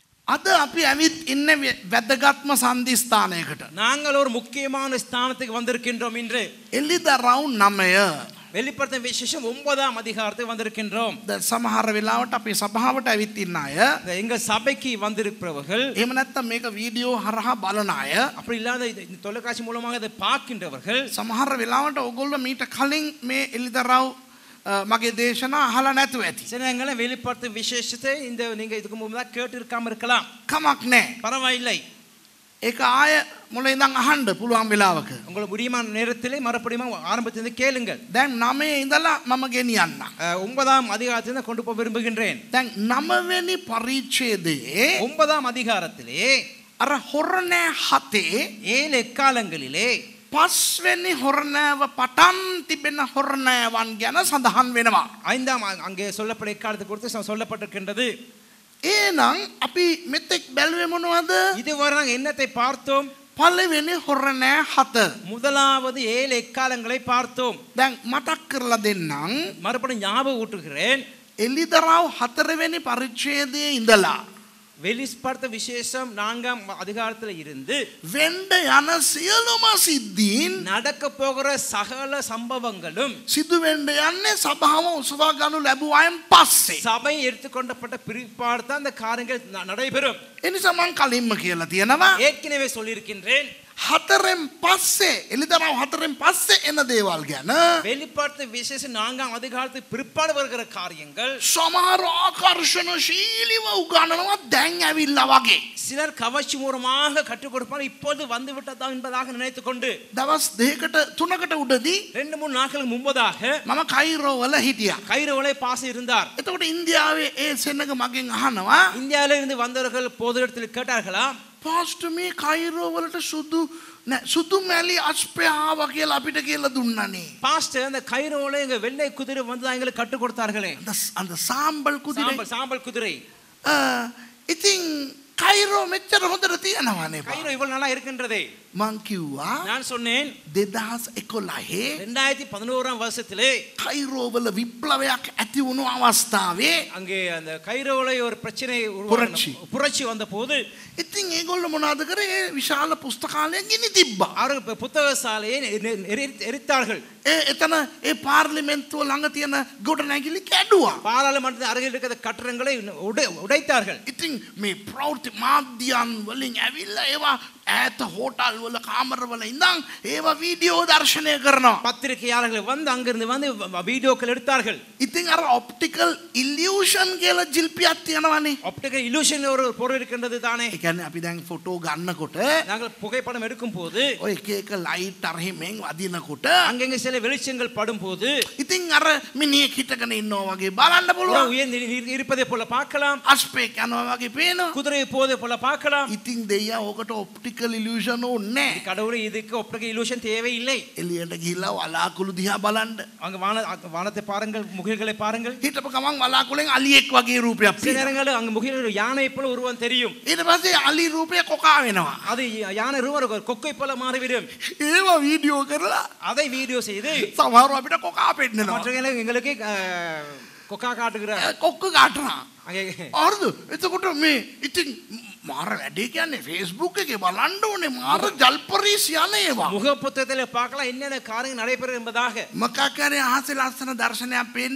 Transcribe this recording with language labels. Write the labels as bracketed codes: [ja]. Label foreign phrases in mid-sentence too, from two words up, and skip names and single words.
[si] අද අපි ඇවිත් ඉන්නේ වැදගත්ම සන්ධිස්ථානයකට. [ta] நாங்கள் ஒரு முக்கியமான ஸ்தானத்துக்கு வந்திருக்கின்றோம் இன்று. [si] එළිදරව් 9. [ta] வெளிப்படுத்தும் விசேஷம் 9ஆம் அதிகாரத்துக்கு வந்திருக்கின்றோம். [si] සමහර වෙලාවට අපි සභාවට ඇවිත් ඉන්න අය [ta] எங்க சபைக்கு வந்திருப்பவர்கள் [si] එහෙම නැත්නම් මේක වීඩියෝ හරහා බලන අය [ta] அப்படி இல்லாத இந்த தொலைக்காட்சி மூலமாக இதை பார்க்கின்றவர்கள் [si] සමහර වෙලාවට ඕගොල්ලෝ මීට කලින් මේ එළිදරව් මගේ දේශනා අහලා නැතුව ඇති. [ta] சில நேரங்களில் வெளிப்படுத்தும் விசேஷத்தை இந்த நீங்க இதுக்கு முன்னதாக கேட்டு இருக்காம இருக்கலாம். [si] කමක් නැහැ. [ta] பரவாயில்லை. [si] ඒක ආය මුල ඉඳන් අහන්න පුළුවන් වෙලාවක. [ta] உங்களுக்கு முடியுமான நேரத்திலே மறுபடியும் ஆரம்பத்திலிருந்து கேளுங்கள். [si] දැන් 9 ඉඳලා මම ගෙනියන්න. [ta] 9ஆம் அதிகாரத்திலிருந்து கொண்டு போக விரும்புகின்றேன். [si] දැන් 9 වෙනි පරිච්ඡේදයේ [ta] 9ஆம் அதிகாரத்திலே [si] අර හොරණෑ 7 [ta] 7 எக்காலங்களிலே [si] 5 වෙනි හොරණෑව පටන් තිබෙන හොරණෑවන් ගැන සඳහන් වෙනවා. [ta] 5ஆம் அங்கே சொல்லப்பட்ட எக்காலத்தை குறித்து சொல்லப்பட்டிருக்கின்றது. [si] එහෙනම් අපි මෙතෙක් බැලුවේ මොනවද? [ta] இதுவரை நாங்கள் என்னத்தை பார்த்தோம்? [si] පළවෙනි හොරණෑ 7. [ta] முதலாவது 7 எக்காலங்களை பார்த்தோம். [si] දැන් මතක් කරලා දෙන්නම්. [ta] மறுபடியும் ஞாபகம் ஊட்டுகிறேன். [si] එළිදරව් 4 වෙනි පරිච්ඡේදයේ ඉඳලා [ta] வெளிப்படுத்த விசேஷம் 4ஆம் அதிகாரத்தில் இருந்து [si] වෙන්න යන සියලුම සිද්ධීන් [ta] நடக்க போகிற சகல சம்பவங்களும் [si] සිදු වෙන්න යන්නේ සභාව උසවා ගනු ලැබුවායින් පස්සේ. [ta] சபை எடுத்துக்கொண்டப்பட்ட பிற்பாடு தான் அந்த காரியங்கள் நடைபெறும். [si] ඒ නිසා මම කලින්ම කියලා තියෙනවා [ta] ஏற்கனவே சொல்லியிருக்கின்றேன். [si] 4න් පස්සේ එළිදරව් 4න් පස්සේ එන දේවල් ගැන [ta] வெளிப்படுத்த விசேஷம் 4ஆம் அதிகாரத்துக்கு பிற்பாடு வருகிற காரியங்கள் [si] සමහර ආකර්ෂණශීලීව උගන්වනවා දැන් ඇවිල්ලා වගේ. [ta] சிலர் கவர்ச்சி மூலமாக கற்றுக் கொடுப்பார் இப்போது வந்து விட்டதா என்பதாக நினைத்துக் கொண்டு [si] දවස් 2කට 3කට උඩදී [ta] 2-3 நாட்களுக்கு முன்பதாக [si] මම කයිරෝ වල හිටියා. [ta] கைரோவலை பாஸ் இருந்தார். [si] එතකොට ඉන්දියාවේ ඒ සෙනඟ මගෙන් අහනවා [ta] இந்தியாவில இருந்து வந்தவர்கள் பொது இடத்தில் கேட்டார்களா, [si] පාස්ටර් මේ කයිරෝ වලට සුදු මැලි අස්පය ආවා කියලා අපිට කියලා දුන්නනේ. [ta] பாஸ்டர் அந்த கைரோல எங்க வெள்ளை குதிரை வந்து எங்களுக்கு கற்றுக் கொடுத்தார்களே, அந்த சாம்பல் குதிரை சாம்பல் குதிரை. [si] ඉතින් කයිරෝ මෙච්චර හොඳට තියෙනවානේ. [ta] கைரோ இவ்வளவு நாளா இருக்கின்றதே. [si] මං කිව්වා [ta] நான் சொன்னேன் [si] 2011 [ta] 2011ஆம் வருஷத்திலே [si] කයිරෝ වල විප්ලවයක් ඇති වුණු අවස්ථාවේ [ta] அங்கே அந்த கைரோல ஒரு பிரச்சனை புரட்சி வந்த போது [si] ඉතින් ඒගොල්ලෝ මොනවද කරේ? විශාල පුස්තකාලයක් ගිනි තිබ්බා. [ta] அவர்கள் புத்தக சாலையை எரித்தார்கள். [si] එතන ඒ පාර්ලිමේන්තුව ළඟ තියෙන ගොඩනැගිලි කැඩුවා. [ta] பாராளுமன்றத்தின் அருகில் இருக்கிற கட்டடங்களை உடைத்தார்கள். [si] ඉතින් මේ ප්‍රවෘත්ති මාධ්‍යයන් වලින් ඇවිල්ලා ඒවා ඈත හෝටල් වල කාමර වල ඉඳන් ඒවා වීඩියෝ දර්ශනය කරනවා. [ta] பத்திரிகையாளர்கள் வந்து அங்கிருந்து வந்து வீடியோக்கள் எடுத்தார்கள். [si] ඉතින් අර [en] optical illusion [si] කියලා ජිල්පියක් තියෙනවනේ. [en] optical illusion [ta] ஒரு பொருள் இருக்கின்றது தானே. [si] ඒ කියන්නේ අපි දැන් ෆොටෝ ගන්නකොට [ta] நாங்கள் புகைப்படம் எடுக்கும் போது [si] ඔය එක එක ලයිට් අර හැමෙන් වදිනකොට [ta] அங்கங்க சில வெளிச்சங்கள் படும் போது [si] ඉතින් අර මිනිහෙක් හිටගෙන ඉන්නවා වගේ බලන්න පුළුවන්. [ta] உயர்ந்து இருப்பதை போல பார்க்கலாம். [si] අස්පේක් යනවා වගේ පේනවා. [ta] குதிரை போதை போல பார்க்கலாம். [si] ඉතින් දෙයියා ඕකට [en] optical illusion [si] ඕනේ. [ta] கடவுளே இதுக்கு [en] optical illusion [ta] தேவையில்லை. [si] එළියට ගිහිල්ලා වලාකුළු දිහා බලන්න. [ta] அங்க வானத்தை பாருங்கள், முகில்களை பாருங்கள். [si] හිටපු ගමන් වලාකුළෙන් අලියෙක් වගේ රූපයක් [ta] சில [si] පේනවා. [ta] நேரங்களில் அங்க முகில்கள் யானை போல உருவம் தெரியும். [si] ඊට පස්සේ අලි රූපය කොකා වෙනවා. [ta] அது யானை உருவம் கொக்கை போல மாறிவிடும். [si] ඒවා වීඩියෝ කරලා [ta] அதை வீடியோ செய்து [si] සමහරව අපිට කොකා පෙන්නනවා. [ta] மற்றவர்கள் எங்களுக்கு கொக்கா காட்டுகிறார். [si] කොක්ක කාටනවා. [ta] அங்கே [si] හරිද? එතකොට මේ ඉතින් මාර වැඩේ කියන්නේ Facebook එකේ බලන්න ඕනේ මාර ජල්පරීස් යන ඒවා. [ta] முகப்புத்தகத்தில் பார்க்கலாம் என்னென்ன காரியங்கள் நடைபெறும் என்பதாக. [si] මොකක් හරි අහසේ ලස්සන දර්ශනයක් පේන්න